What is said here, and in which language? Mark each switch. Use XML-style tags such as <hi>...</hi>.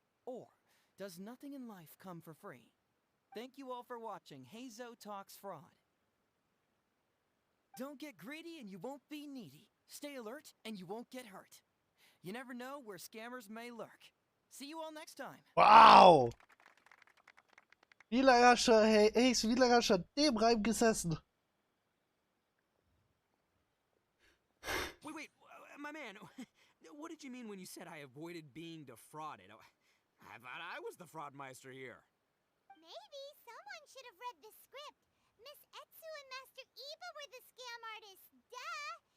<en>Or does nothing in life come for free? Thank you all for watching Heizou Talks Fraud. Don't get greedy and you won't be needy. Stay alert and you won't get hurt. You never know where scammers may lurk. See you all next time. Wow!</en> <de>Wie lange hast du, hey, wie lange hast du an dem Reim gesessen?</de> <en>Wait, my man, what did you mean when you said I avoided being defrauded? I thought I was the fraudmeister here. Maybe someone should have read the script. Miss Heizou and Master Iba were the scam artists. Duh!</en>